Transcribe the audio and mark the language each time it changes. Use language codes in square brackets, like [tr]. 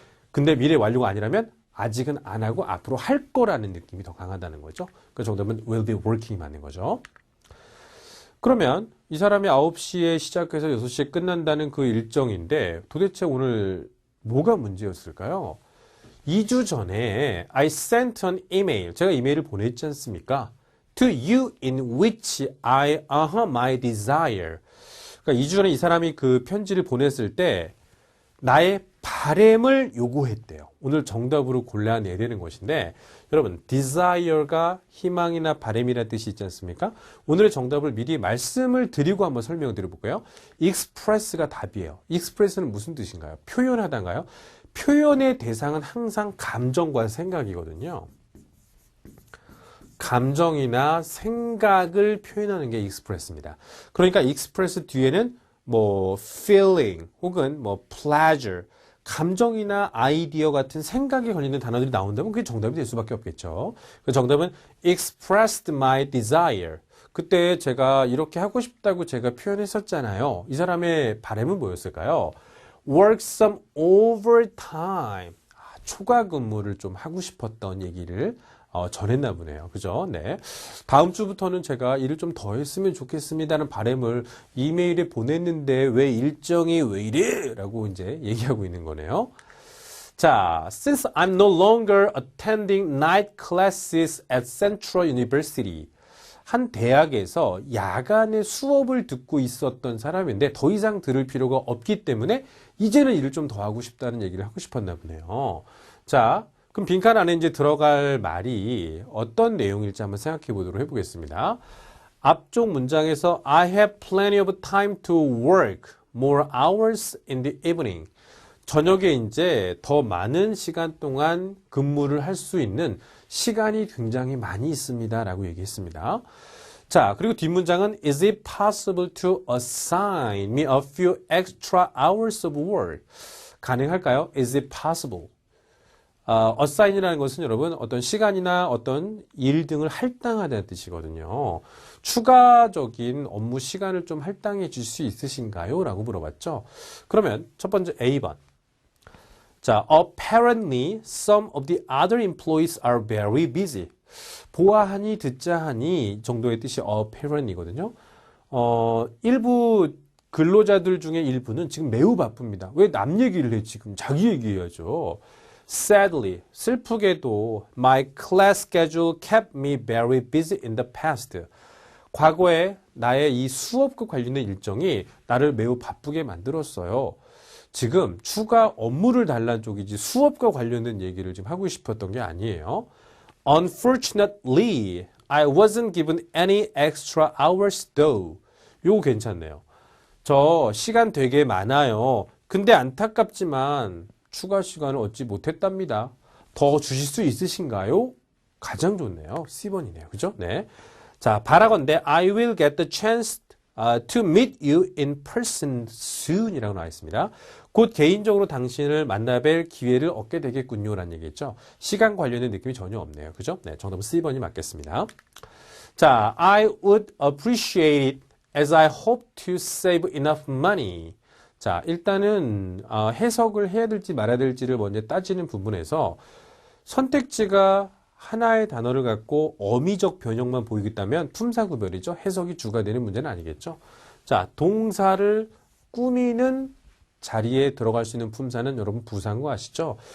[ko] 근데 미래 완료가 아니라면 아직은 안 하고 앞으로 할 거라는 느낌이 더 강하다는 거죠. 그 정도면 [en] will be working [ko] 이 맞는 거죠. 그러면 이 사람이 9시에 시작해서 6시에 끝난다는 그 일정인데 도대체 오늘 뭐가 문제였을까요? 2주 전에 [en] I sent an email. [ko] 제가 이메일을 보냈지 않습니까? [en] To you in which I my desire. [ko] 그러니까 2주 전에 이 사람이 그 편지를 보냈을 때 나의 바램을 요구했대요. 오늘 정답으로 골라내야 되는 것인데 여러분 desire가 희망이나 바램이라는 뜻이 있지 않습니까? 오늘의 정답을 미리 말씀을 드리고 한번 설명을 드려볼까요? express가 답이에요. express는 무슨 뜻인가요? 표현하다인가요? 표현의 대상은 항상 감정과 생각이거든요. 감정이나 생각을 표현하는 게 express입니다. 그러니까 express 뒤에는 뭐 feeling 혹은 뭐 pleasure 감정이나 아이디어 같은 생각에 걸리는 단어들이 나온다면 그게 정답이 될 수밖에 없겠죠. 그 정답은 [en] expressed my desire. [ko] 그때 제가 이렇게 하고 싶다고 제가 표현했었잖아요. 이 사람의 바람은 뭐였을까요? [en] work some overtime. [ko] 초과 근무를 좀 하고 싶었던 얘기를 전했나 보네요. 그죠? 네. 다음 주부터는 제가 일을 좀 더 했으면 좋겠습니다는 바람을 이메일에 보냈는데 왜 일정이 왜 이래? 라고 이제 얘기하고 있는 거네요. [en] 자, since I'm no longer attending night classes at Central University. [ko] 한 대학에서 야간에 수업을 듣고 있었던 사람인데 더 이상 들을 필요가 없기 때문에 이제는 일을 좀 더 하고 싶다는 얘기를 하고 싶었나 보네요. 자, 그럼 빈칸 안에 이제 들어갈 말이 어떤 내용일지 한번 생각해 보도록 해보겠습니다. 앞쪽 문장에서 [en] I have plenty of time to work more hours in the evening. [ko] 저녁에 이제 더 많은 시간 동안 근무를 할 수 있는 시간이 굉장히 많이 있습니다. 라고 얘기했습니다. 자, 그리고 뒷문장은 [en] Is it possible to assign me a few extra hours of work? [ko] 가능할까요? [en] Is it possible? [ko] assign이라는 것은 여러분 어떤 시간이나 어떤 일 등을 할당하다는 뜻이거든요. 추가적인 업무 시간을 좀 할당해 줄 수 있으신가요? 라고 물어봤죠. 그러면 첫 번째 A번. [en] 자, apparently some of the other employees are very busy. [ko] 보아하니 듣자하니 정도의 뜻이 apparently거든요. 일부 근로자들 중에 일부는 지금 매우 바쁩니다. 왜 남 얘기를 해 지금 자기 얘기해야죠. [en] Sadly, [ko] 슬프게도 [en] my class schedule kept me very busy in the past. [ko] 과거에 나의 이 수업과 관련된 일정이 나를 매우 바쁘게 만들었어요. 지금 추가 업무를 달라는 쪽이지 수업과 관련된 얘기를 지금 하고 싶었던 게 아니에요. [en] Unfortunately, I wasn't given any extra hours though. [ko] 요거 괜찮네요. 저 시간 되게 많아요. 근데 안타깝지만 추가 시간을 얻지 못했답니다. 더 주실 수 있으신가요? 가장 좋네요. C번이네요. 그죠? 네. 자, 바라건대 [en] I will get the chance to meet you in person soon [ko] 이라고 나와 있습니다. 곧 개인적으로 당신을 만나뵐 기회를 얻게 되겠군요. 라는 얘기겠죠. 시간 관련된 느낌이 전혀 없네요. 그죠? 네. 정답은 C번이 맞겠습니다. [en] 자, I would appreciate it as I hope to save enough money. [ko] 자, 일단은 해석을 해야 될지 말아야 될지를 먼저 따지는 부분에서 선택지가 하나의 단어를 갖고 어미적 변형만 보이겠다면 품사구별이죠. 해석이 주가 되는 문제는 아니겠죠. 자, 동사를 꾸미는 자리에 들어갈 수 있는 품사는 여러분 부사인 거 아시죠?